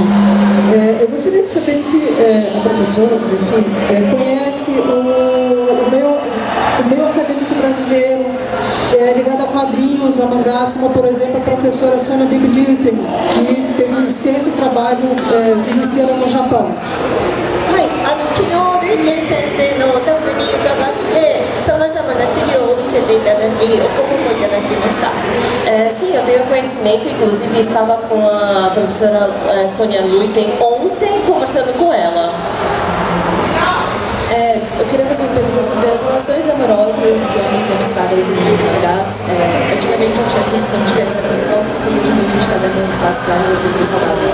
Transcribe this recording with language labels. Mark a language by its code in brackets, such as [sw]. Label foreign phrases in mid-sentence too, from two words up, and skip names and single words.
[pt] Eu gostaria de saber se a professora, enfim, conhece o meio acadêmico brasileiro ligado a quadrinhos, a mangás, como por exemplo a professora Sônia Bibliuten, que teve um extenso trabalho iniciando no Japão. [ja] 昨日、ルイケン先生のお宅に伺ってさまざまな資料を見せていただき、お答えいただきました。 [pt] Sim, eu tenho conhecimento, inclusive estava com a professora Sônia Luiten ontem conversando com ela. Eu queria fazer uma pergunta sobre as relações amorosas de homens demonstradas em mangás. Antigamente eu tinha a sensação de que elas eram tóxicas e hoje a gente está dando um espaço para relações mais saudáveis.